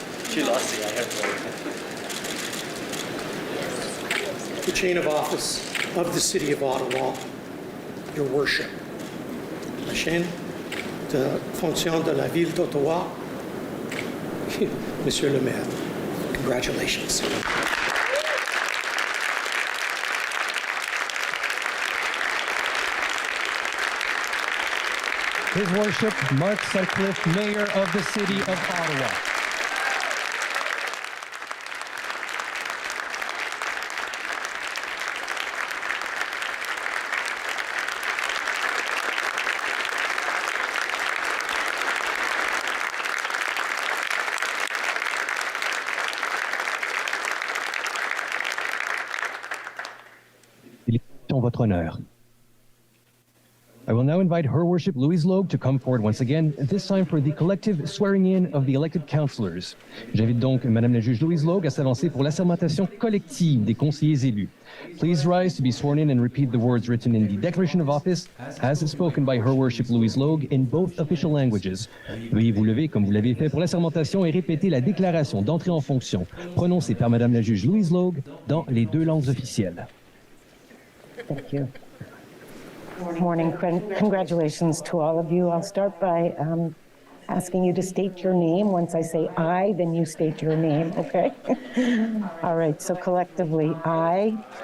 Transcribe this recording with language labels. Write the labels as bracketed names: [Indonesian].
[English] She lost it, I heard. The chain of office of the City of Ottawa, Your Worship. [French] La chaîne de fonction de la Ville d'Ottawa, Monsieur le Maire. [English] Congratulations. His Worship, Mark Sutcliffe, Mayor of the City of Ottawa. [French] En votre honneur. [English] I will now invite Her Worship Louise Logue to come forward once again, this time for the collective swearing-in of the elected councillors. [French] J'invite donc Madame la Juge Louise Logue à s'avancer pour l'assermentation collective des conseillers élus. [English] Please rise to be sworn in and repeat the words written in the Declaration of Office as spoken by Her Worship Louise Logue in both official languages. [French] Veuillez vous lever comme vous l'avez fait pour l'assermentation et répéter la déclaration d'entrée en fonction prononcée par Madame la Juge Louise Logue dans les deux langues officielles. [English] Thank you. Morning. Congratulations to all of you. I'll start by asking you to state your name. Once I say I, then you state your name, okay? All right, so collectively, I.